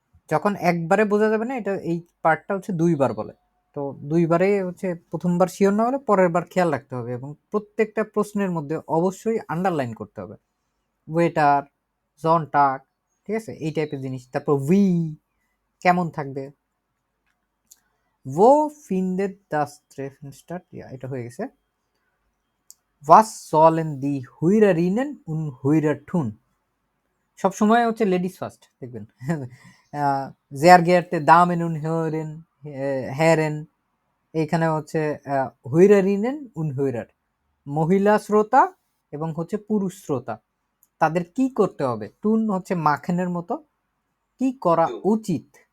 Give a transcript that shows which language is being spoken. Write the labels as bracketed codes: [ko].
[bn] যখন একবারে বোঝা যাবে না, এটা এই পার্টটা হচ্ছে দুইবার বলে, তো দুইবারে হচ্ছে প্রথমবার শিওর না হলে পরের বার খেয়াল রাখতে হবে এবং প্রত্যেকটা প্রশ্নের মধ্যে অবশ্যই আন্ডারলাইন করতে হবে। ওয়েটার, জনটাক, ঠিক আছে, এই টাইপের জিনিস। তারপর উই কেমন থাকবে, [de] wo findet das Treffen statt, [bn] এটা হয়ে গেছে। [de] was sollen die Hörerinnen und Hörer tun, [bn] সব সময় হচ্ছে লেডিস ফার্স্ট দেখবেন। [de] sehr geehrte Damen und Herren, [bn] এইখানে হচ্ছে [de] Hörerinnen und Hörer, [bn] মহিলা শ্রোতা এবং হচ্ছে পুরুষ শ্রোতা, তাদের কি করতে হবে? টুন হচ্ছে মাখনের মতো, কি করা উচিত?